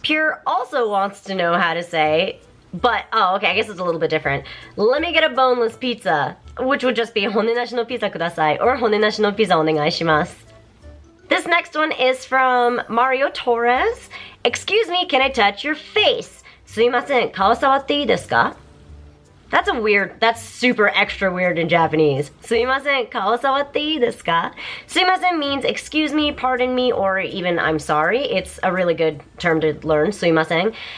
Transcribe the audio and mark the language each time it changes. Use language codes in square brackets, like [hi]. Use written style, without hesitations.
[en] Pure also wants to know how to say, but, oh, okay, I guess it's a little bit different. Let me get a boneless pizza, which would just be [ja] 骨なしのピザください, [en] or [ja] 骨なしのピザお願いします. [en] This next one is from Mario Torres. Excuse me, can I touch your face? [ja] すいません、顔触っていいですか? [en] That's super extra weird in Japanese. [ja] すいません、顔触っていいですか? [en] すいません means excuse me, pardon me, or even I'm sorry. It's a really good term to learn, すいません.